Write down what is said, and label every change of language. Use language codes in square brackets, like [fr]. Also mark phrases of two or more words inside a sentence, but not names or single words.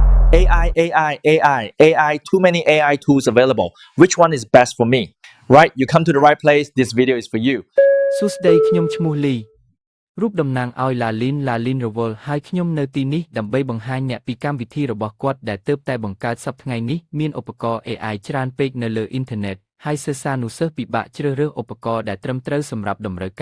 [en] AI, AI, AI, AI, too many AI tools available. Which one is best for me? Right, you come to the right place. This video is for you. [km] សួស្តីខ្ញុំឈ្មោះលីរូបតំណាងឲ្យឡាលីនរវល់ហើយខ្ញុំនៅទីនេះដើម្បីបង្ហាញអ្នកពីកម្មវិធីរបស់គាត់ដែលទើបតែបង្កើតសប្តាហ៍ថ្ងៃនេះមានឧបករណ៍ AI ច្រើនពេកនៅលើអ៊ីនធឺណិតហើយសិស្សានុសិស្សពិបាកជ្រើសរើសឧបករណ៍ដែលត្រឹមត្រូវសម្រាប់តម្រូវ